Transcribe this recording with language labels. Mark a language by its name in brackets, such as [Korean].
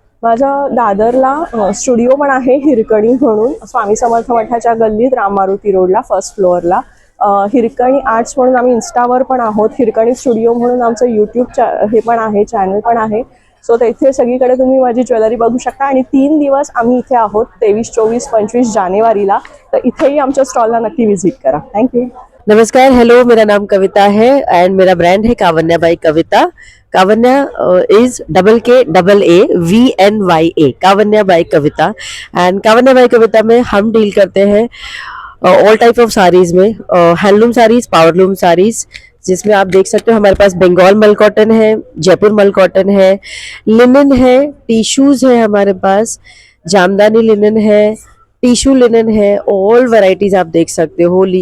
[Marathi] माझं दादरला स्टुडिओ पण आहे हिरकणी म्हणून, स्वामी समर्थ मठाच्या गल्लीत राम मारुती रोडला फर्स्ट फ्लोअरला. हिरकणी आर्ट्स म्हणून आम्ही इन्स्टावर पण आहोत. हिरकणी स्टुडिओ म्हणून आमचं यूट्यूब हे पण आहे, चॅनल पण आहे. सो इथे सगळीकडे तुम्ही माझी ज्वेलरी बघू शकता. आणि 3 दिवस आम्ही इथे आहोत, 23, 24, 25 जानेवारीला. तर इथेही आमच्या स्टॉलला नक्की व्हिजिट करा. थँक्यू. [Hindi] नमस्कार, हेलो, मेरा नाम कविता है एंड मेरा ब्रांड है कावन्या by Kavita. कावन्या is KAAVNYA, कावन्या by Kavita. And कावन्या by कविता में हम डील करते हैं [English] all type of [Hindi] साड़ीज में, हैंडलूम साड़ीज, पावरलूम साड़ीज, जिसमें आप देख सकते हो हमारे पास बंगाल मल कॉटन है, जयपुर मल कॉटन है, लिनन है, टिश्यूज है हमारे पास, जामदानी लिनन है, टिश्यू लिनन है, ऑल वैरायटीज आप देख सकते हो.